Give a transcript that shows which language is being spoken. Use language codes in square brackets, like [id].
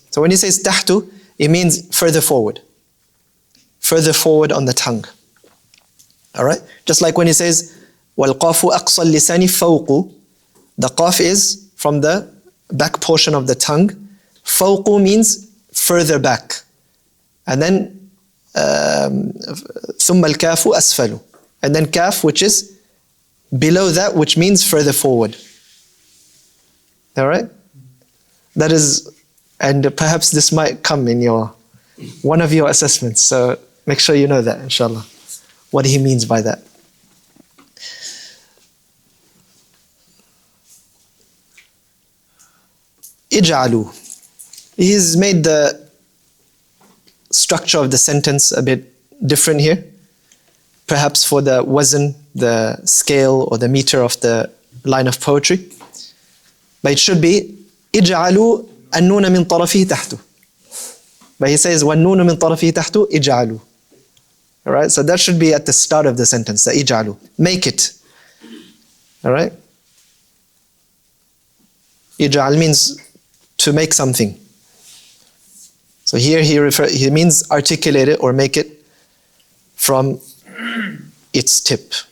[en] So when he says tahtu, it means further forward on the tongue. All right? Just like when he says, [ar] وَالْقَافُ أَقْصَى اللِّسَانِ فَوْقُ, [en] the qaf is from the back portion of the tongue. فَوْقُ means further back. And then [ar] ثُمَّ الْكَافُ أَسْفَلُ. [en] And then kaf, which is below that, which means further forward. All right? That is, and perhaps this might come in one of your assessments. So make sure you know that, inshallah, what he means by that. Ij'alu. He's made the structure of the sentence a bit different here. Perhaps for the wazn, the scale or the meter of the line of poetry. But it should be [ar] Ij'alu an-nun min tarafihi tahtu. [en] But he says [ar] وَالنُّونُ مِنْ طَرَفِهِ تَحْتُ إِجْعَلُوا. [en] Alright, so that should be at the start of the sentence, the إِجْعَلُوا. Make it. Alright? إِجْعَل means to make something. So here he means articulate it or make it from its tip.